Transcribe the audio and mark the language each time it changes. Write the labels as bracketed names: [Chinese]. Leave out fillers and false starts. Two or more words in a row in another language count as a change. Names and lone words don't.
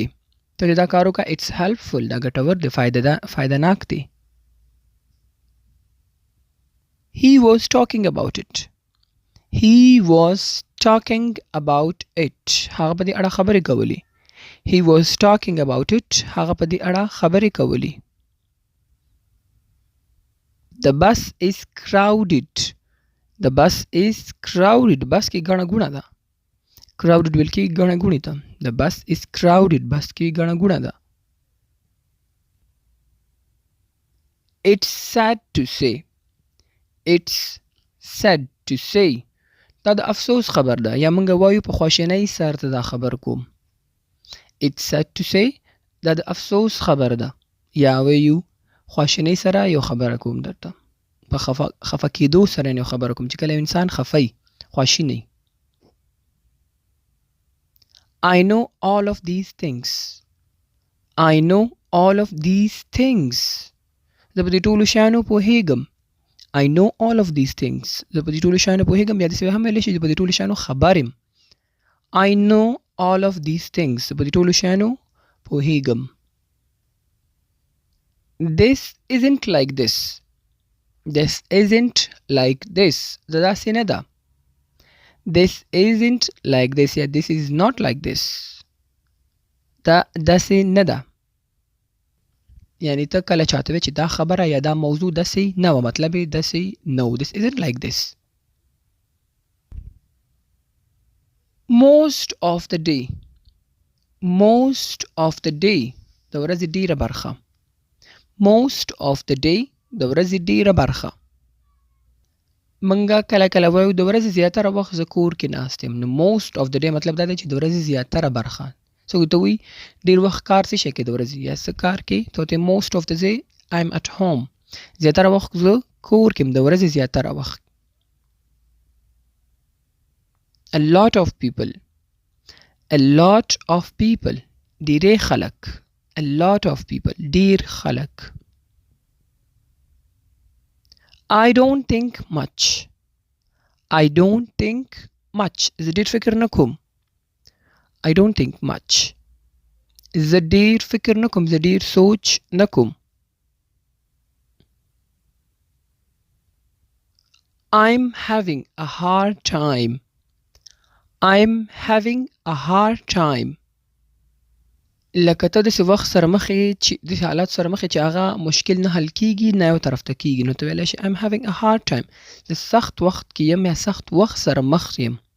[Pashto] ته دا کار وکړه. [English] It's helpful. [Pashto] دا ګټور دی، فایده ناک دی. [English] He was talking about it. He was talking about it. [Pashto] هغه په دې اړه خبرې کولې. [English] He was talking about it. [Pashto] هغه په دې اړه خبرې کولې. [English] The bus is crowded. The bus is crowded. [Pashto] بس کې ګڼه ګوڼه ده. crowded ویل کېږي ګڼه ګوڼې ته. [English] The bus is crowded. [Pashto] بس کې ګڼه ګوڼه ده. [English] It's sad to say. It's sad to say. [Pashto] دا د افسوس خبر ده، یا موږ وایو په خواشینۍ سره ته دا خبر کوم. [English] It's sad to say. [Pashto] دا د افسوس خبر ده، یا وایو خواشینۍ سره یو خبره کوم درته. په خفه کېدو سره یو خبره کوم چې کله انسان خفه وي خواشینی [English] I know all of these things I know all of these things [Pashto] زه په دې ټولو شیانو پوهېږم [English] I know all of these things [Pashto] زه په دې ټولو شیانو پوهېږم یا داسې هم ویلی شي چې په دې ټولو شیانو خبر یم [English] I know all of these things [Pashto] زه په دې ټولو شیانو پوهېږم [English] This isn't like this This isn't like this [Pashto] دا داسې نه ده [English] This isn't like this [Pashto] یا [English] this is not like this [Pashto] دا داسې نه ده یعنی ته کله چاته وی چې دا خبره یا دا موضوع داسې نه وه مطلب یې داسې نه و [English] This isn't like this Most of the day Most of the day [Pashto] د ورځې ډېره برخه [English] Most of the day [Pashto] د ورځې ډېره برخه منګه کله کله وایو د ورځې زیاتره وخت زه کور کې ناست یم نو [English] most of the day [Pashto] مطلب دا دی چې د ورځې زیاتره برخه څوک ته وایي ډېر وخت کار څه شی کې د ورځې یا څه کار کې ته ورته [English] most of the day I'm at home [Pashto] زیاتره وخت زه کور کې یم د ورځې زیاتره وخت [English] A lot of people [Pashto] ډېری خلک [English] A lot of people [Pashto] ډېر خلک [English] I don't think much [Pashto] زه ډېر فکر نه کوم [English] I don't think much [Pashto] زه ډېر فکر نه کوم زه ډېر سوچ نه کوم [English] I'm having a hard time [Pashto] لکه ته داسې وخت سره مخ یې چې داسې حالات سره مخ یې چې هغه مشکل نه حل کېږي نه یو طرف ته کېږي نو ته ویلی شي [English] I'm having a hard time [Pashto] زه سخت وخت کې یم یا سخت وخت سره مخ یم